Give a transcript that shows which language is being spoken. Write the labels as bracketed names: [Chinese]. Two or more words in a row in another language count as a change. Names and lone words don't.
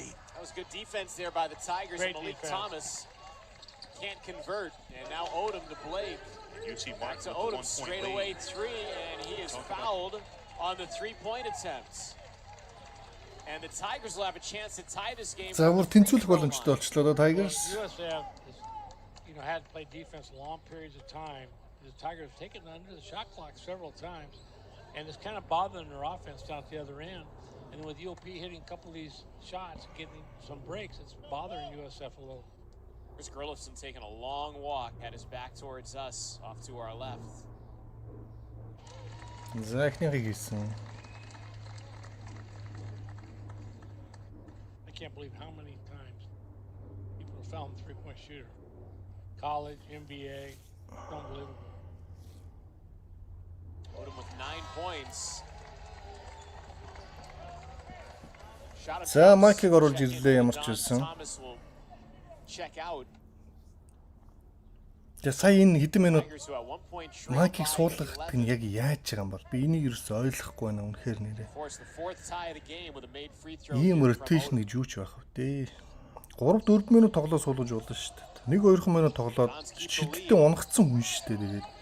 [English] That was good defense there by the Tigers. Great Malik defense. Thomas can't convert. And now Odom to Blake. Back to Odom, straight away 3, and he is fouled on the 3-point attempts. And the Tigers will have a chance to tie this game. [Mongolian] За бүр тэнцвүүлэх боломжтой болчихлоо да Tigers. [English] USF had to play defense long periods of time. The Tigers have taken under the shot clock several times, and it's kind of bothering their offense down at the other end. And with UOP hitting a couple of these shots, getting some breaks, it's bothering USF a little. Chris Gurlifson taking a long walk, had his back towards us, off to our left. [Mongolian] За Эхний хийсэн. [English] I can't believe how many times people have found the 3-point shooter. College, NBA, unbelievable. Odom with 9 points. [Mongolian] За Майкийг оруулж ирлээ ямар ч байсан. [English] Check out. [Mongolian] Тэгээ сая энэ хэдэн минут Майкийг суулгахад нь яг яаж байгаа юм бол би энийг ерөөс ойлгохгүй байна үнэхээр нэрээ. Ийм rotation гэж юу ч байх вэ? 3-4 минут тоглоо суулгаж болно шүү дээ. 1-2 минут тоглоод шидэлтээ унгацсан хүн шүү дээ.